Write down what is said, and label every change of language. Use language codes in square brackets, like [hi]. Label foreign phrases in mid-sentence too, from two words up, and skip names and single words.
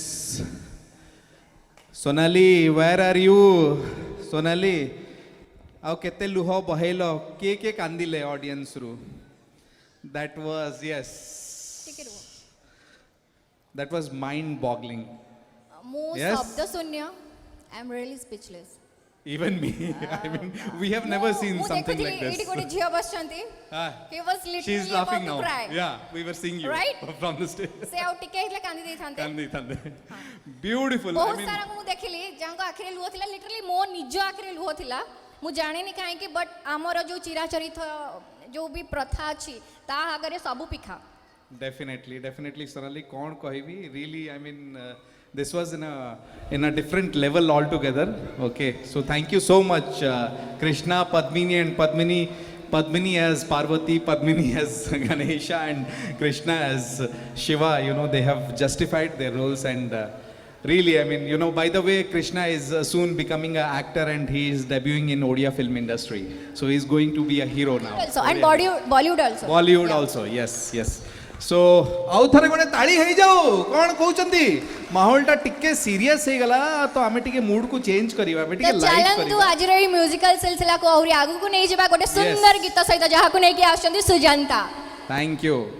[en] Sonali, where are you? Sonali. [or] ଆଉ କେତେ ଲୁହ ବହେଇଲ କିଏ କିଏ କାନ୍ଦିଲେ ଅଡିଏନ୍ସରୁ [en] that was yes [or] ଟିକେ ରୁହ [en] that was mind boggling [or] ମୁଁ [en] Yes. [or] ଶବ୍ଦ ଶୂନ୍ୟ [en] I am really speechless even me I mean we have never seen [or] ମୁଁ [en] something [or] ଦେଖୁଥିଲି [en] like [or] ଏଇଠି [en] this [or] ଗୋଟେ ଝିଅ ବସିଛନ୍ତି Ah, [en] he was literally she's laughing about now to cry yeah we were seeing you Right? from the stage [or] ସେ ଆଉ ଟିକେ ହେଇଥିଲେ କାନ୍ଦି ଦେଇଥାନ୍ତେ [en] କାନ୍ଦିଥାନ୍ତେ beautiful I [or] ବହୁତ [en] mean [or] ସାରାଙ୍କୁ ମୁଁ ଦେଖିଲି ଯାହାଙ୍କ ଆଖିରେ ଲୁହ ଥିଲା ଲିଟରାଲି ମୋ ନିଜ ଆଖିରେ ଲୁହ ଥିଲା ମୁଁ ଜାଣିନି କାହିଁକି ବଟ୍ ଆମର ଯୋଉ ଚିରାଚରିତ ଯୋଉ ବି ପ୍ରଥା ଅଛି ତା ଆଗରେ ସବୁ ପିଖା [en] definitely Sonali [or] କଣ କହିବି [en] really I mean this was in a different level altogether okay so thank you so much Krishna Padmini and Padmini as Parvati Padmini as Ganesha and Krishna as Shiva you know they have justified their roles and really I mean you know by the way Krishna is soon becoming an actor and he is debuting in Odia film industry so he is going to be a hero now also and Bollywood also Bollywood Yeah. also yes so [or] ଆଉ ଥରେ ଗୋଟେ ତାଳି ହେଇଯାଉ କ'ଣ କହୁଛନ୍ତି ମାହୋଲଟା ଟିକେ ସିରିୟସ୍ ହେଇଗଲା ତ ଆମେ ଟିକେ ମୁଡକୁ ଚେଞ୍ଜ କରିବା ଆମେ ତ ଟିକେ ଲାଇଟ୍ ଚାଲନ୍ତୁ କରିବା ଆଜିର ଏଇ ମ୍ୟୁଜିକାଲ ସିଲସିଲାକୁ ଆହୁରି ଆଗକୁ ନେଇଯିବା ଗୋଟେ ସୁନ୍ଦର ଗୀତ ସହିତ ଯାହାକୁ ନେଇକି ଆସୁଛନ୍ତି ସୁଜାନ୍ତା [en] thank you